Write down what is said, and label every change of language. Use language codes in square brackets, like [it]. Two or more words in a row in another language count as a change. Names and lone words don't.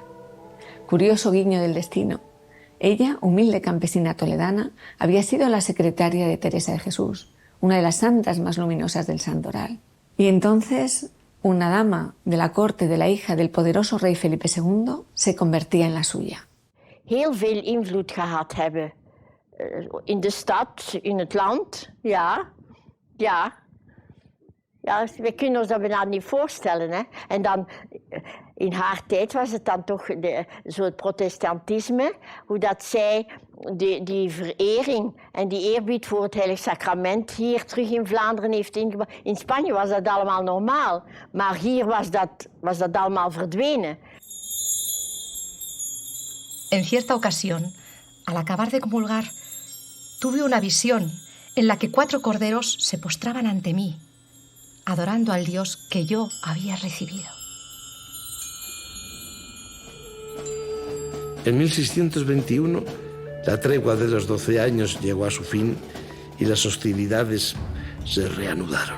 [es] Curioso guiño del destino. Ella, humilde campesina toledana, había sido la secretaria de Teresa de Jesús, una de las santas más luminosas del Santoral. Y entonces una dama de la corte de la hija del poderoso rey Felipe II se convertía en la suya. [nl] Heel veel invloed gehad hebben. In de stad, in het land, ja. Ja, we kunnen ons dat bijna niet voorstellen. Hè? En dan, in haar tijd was het dan toch zo het protestantisme, hoe dat zij die verering en die eerbied voor het Heilig Sacrament hier terug in Vlaanderen heeft ingebracht. In Spanje was dat allemaal normaal, maar hier was dat allemaal verdwenen. [es] En cierta ocasión, al acabar de comulgar, tuve una visión en la que 4 corderos se postraban ante mí, adorando al Dios que yo había recibido. En 1621, la tregua de los 12 años llegó a su fin y las hostilidades se reanudaron.